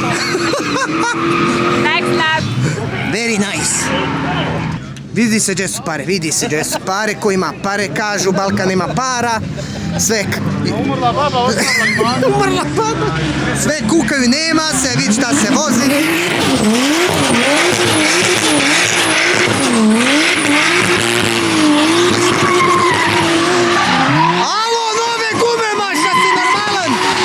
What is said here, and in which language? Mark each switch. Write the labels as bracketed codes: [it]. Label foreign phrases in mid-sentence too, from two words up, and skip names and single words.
[en] Next lap. Very nice. [bs] Vidi se gdje su pare, vidi se gdje su pare, ko ima pare, kažu, Balkan ima para, sve... Umrla baba. Umrla baba. Sve kukaju, nema se, vidi šta se vozi. Alo, nove gume, maša si normalan!